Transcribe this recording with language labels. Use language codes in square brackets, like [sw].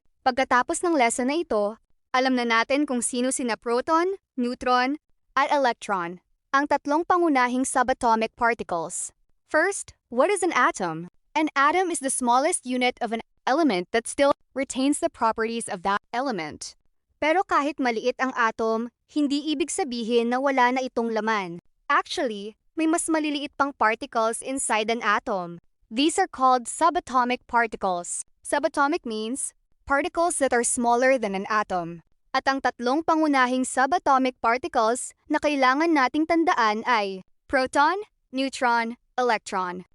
[tl] Pagkatapos ng lesson na ito, alam na natin kung sino sina proton, neutron, at electron, ang tatlong pangunahing subatomic particles. [en] First, what is an atom? An atom is the smallest unit of an element that still retains the properties of that element. [tl] Pero kahit maliit ang atom, hindi ibig sabihin na wala na itong laman. [en] Actually, [tl] may mas maliliit pang [en] particles inside an atom. These are called subatomic particles. Subatomic means particles that are smaller than an atom. [tl] At ang tatlong pangunahing subatomic particles na kailangan nating tandaan ay proton, neutron, electron.